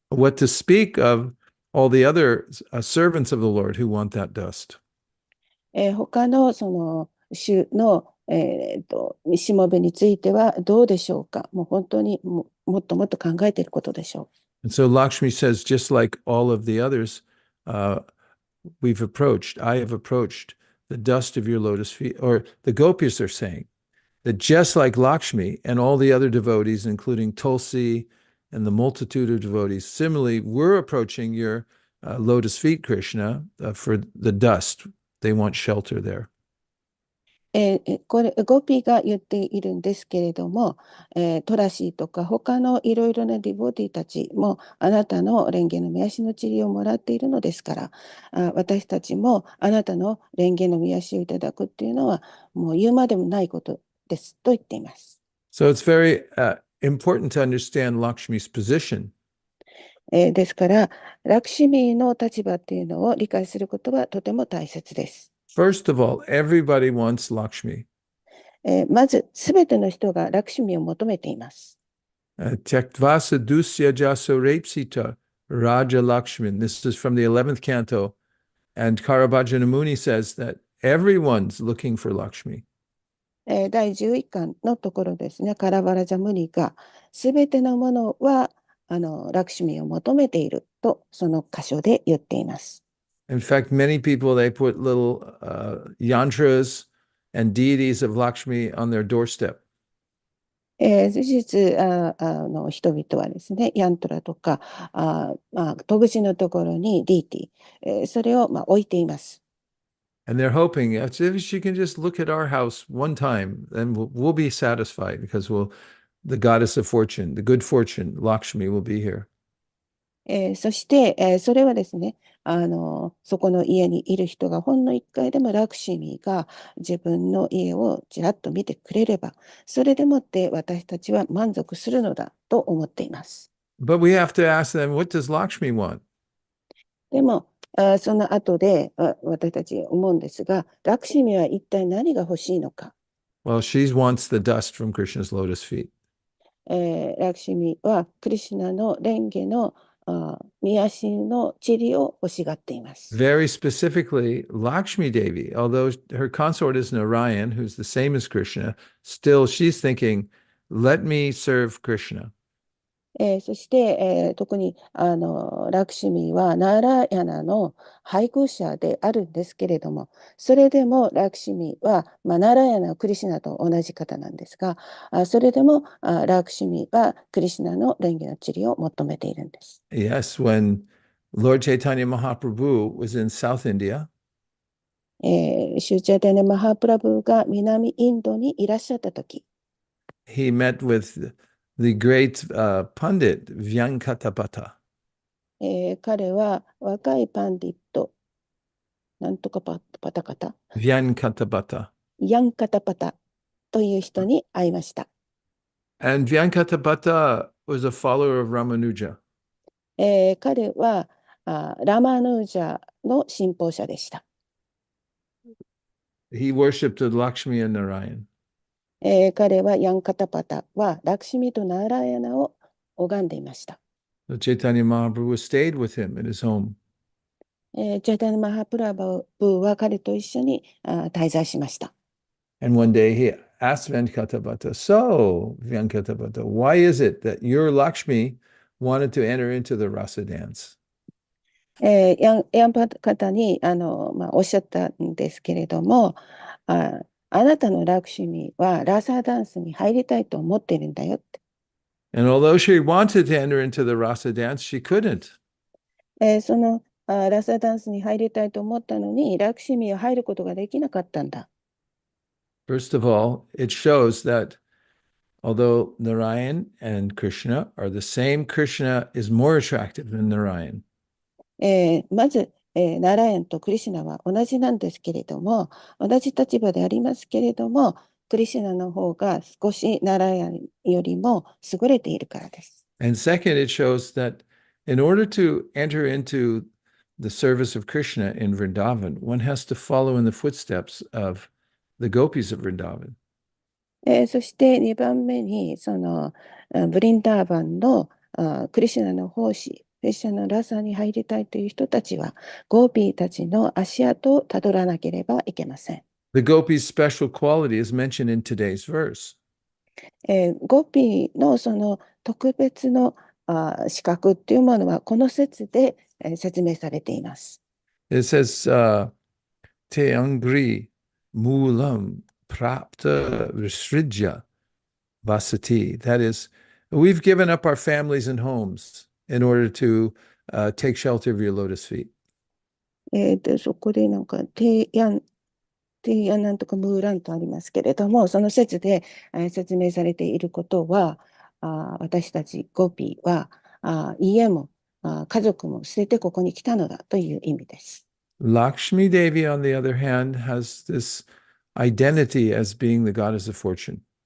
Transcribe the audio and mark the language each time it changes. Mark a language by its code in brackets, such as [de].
[en] What to speak of all the other servants of the Lord who want that dust? [ja] 他のその主のしもべについてはどうでしょうか。もう本当にもっともっと考えていることでしょう。 [en] And so Lakshmi says, just like all of the others, I have approached the dust of your lotus feet, or the gopis are saying that just like Lakshmi and all the other devotees, including Tulsi and the multitude of devotees, similarly, we're approaching your lotus feet, Krishna, for the dust. They want shelter there. [ja] これゴピが言っているんですけれども、トラシーとか他のいろいろなディボティたちもあなたの蓮華の御足の塵をもらっているのですから、私たちもあなたの蓮華の御足をいただくっていうのはもう言うまでもないことですと言っています。 [en] So it's very important to understand Lakshmi's position. [ja] ですから、ラクシミの立場っていうのを理解することはとても大切です。 [en] First of all, everybody wants Lakshmi. [ja] まず、すべての人がラクシミを求めています。 [sa] Tektvasa dusya jaso repsita Raja Lakshmin. [en] This is from the 11th canto. And Karabhajana Muni says that everyone's looking for Lakshmi. [ja] 第11巻のところですね、カラバラジャムニが、すべてのものはラクシミを求めていると、その箇所で言っています。 [en] In fact, many people, they put little yantras and deities of Lakshmi on their doorstep. [ja] 事実人々はですね、ヤントラとか、戸口のところにディーティ、それを置いています。 [en] And they're hoping if she can just look at our house one time, then we'll be satisfied because the goddess of fortune, the good fortune, Lakshmi, will be here. [ja] そして、それはですね、そこの家にいる人がほんの一回でもラクシミが自分の家をちらっと見てくれれば、それでもって私たちは満足するのだと思っています。 [en] But we have to ask them, what does Lakshmi want? [ja] でも、その後で私たち思うんですが、ラクシミは一体何が欲しいのか。 [en] Well, she wants the dust from Krishna's lotus feet. [ja] ラクシミはクリシュナの蓮華の御足の塵を欲しがっています。 [en] Very specifically, Lakshmi Devi, although her consort is Narayan, who's the same as Krishna, still she's thinking, let me serve Krishna. [ja] そして、特にラクシミはナーラヤナの配偶者であるんですけれども、それでもラクシミは、ナーラヤナはクリシュナと同じ方なんですが、それでもラクシミはクリシュナの蓮華の塵を求めているんです。 [en] Yes, when Lord Chaitanya Mahaprabhu was in South India, [ja] シュチャテネ・マハプラブが南インドにいらっしゃったとき、 [en] he met with the great pundit Vyankatapata. [ja] 彼は若いパンディット、なんとかパタカタ、 [en] Vyankatapata. [ja] ヤンカタパタという人に会いました。 [en] And Vyankatapata was a follower of Ramanuja. [ja] 彼はラマヌージャの信奉者でした。 [en] He worshipped Lakshmi and Narayan. [ja] 彼はヤンカタパタはラクシミとナーラヤナを拝んでいました。 [en] So Chaitanya Mahaprabhu stayed with him in his home. [ja] チャイタニマハプラブは彼と一緒に滞在しました。 [en] And one day he asked Venkatapata, so Venkatapata, why is it that your Lakshmi wanted to enter into the rasa dance? [ja] ヤンパ方におっしゃったんですけれども、あなたのラクシミはラサダンスに入りたいと思っているんだよって。 [en] And although she wanted to enter into the rasa dance, she couldn't. [ja] そのラサダンスに入りたいと思ったのに、ラクシミは入ることができなかったんだ。 [en] First of all, it shows that although Narayan and Krishna are the same, Krishna is more attractive than Narayan. [ja] まず、ナラヤンとクリシュナは同じなんですけれども、同じ立場でありますけれども、クリシュナの方が少しナラヤンよりも優れているからです。 [en] And second, it shows that in order to enter into the service of Krishna in Vrindavan, one has to follow in the footsteps of the gopis of Vrindavan. [ja] そして2番目に、ブリンダーバンのクリシュナの奉仕、クリシュナのラサに入りたいという人たちは、ゴーピーたちの足跡をたどらなければいけません。 [en] The gopis' special quality is mentioned in today's verse. [ja] ゴーピーのその特別の資格っていうものは、この説で説明されています。 [en] It says, [sa] Te angri mulam prapta visridya vasati. [en] That is, we've given up our families and homes in order to take shelter of your lotus feet. [ja] そこでなんか、提案なんとかムーランとありますけれども、その説で説明されていることは、私たちゴピは家も家族も捨ててここに来たのだという意味です。 [en] Lakshmi Devi, on the other hand, has this identity as being the goddess of fortune.